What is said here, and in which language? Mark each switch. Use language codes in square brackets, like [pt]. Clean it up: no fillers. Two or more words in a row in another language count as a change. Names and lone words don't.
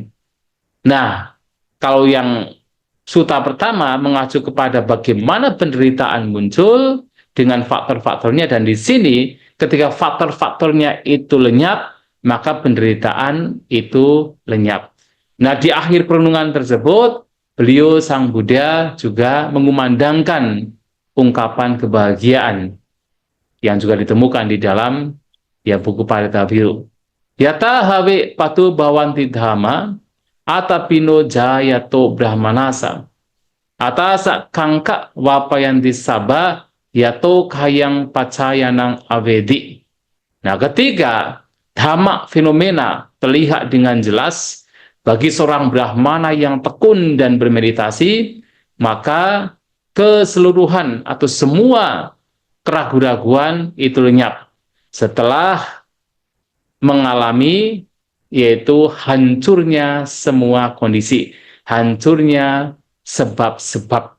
[id] Nah, kalau yang suta pertama mengacu kepada bagaimana penderitaan muncul dengan faktor-faktornya, dan di sini ketika faktor-faktornya itu lenyap, maka penderitaan itu lenyap. Nah, di akhir perenungan tersebut, beliau Sang Buddha juga mengumandangkan ungkapan kebahagiaan yang juga ditemukan di dalam buku Parita Biru. [pi] Yata hawe patu bawanti dhamma atapino jayato brahmanasa atasa kangka wapayanti sabah yato kayang pacayanang avedi. [id] Nah, ketika dhamma fenomena terlihat dengan jelas bagi seorang brahmana yang tekun dan bermeditasi, maka keseluruhan atau semua keraguan-raguan itu lenyap setelah mengalami yaitu hancurnya semua kondisi, hancurnya sebab-sebab.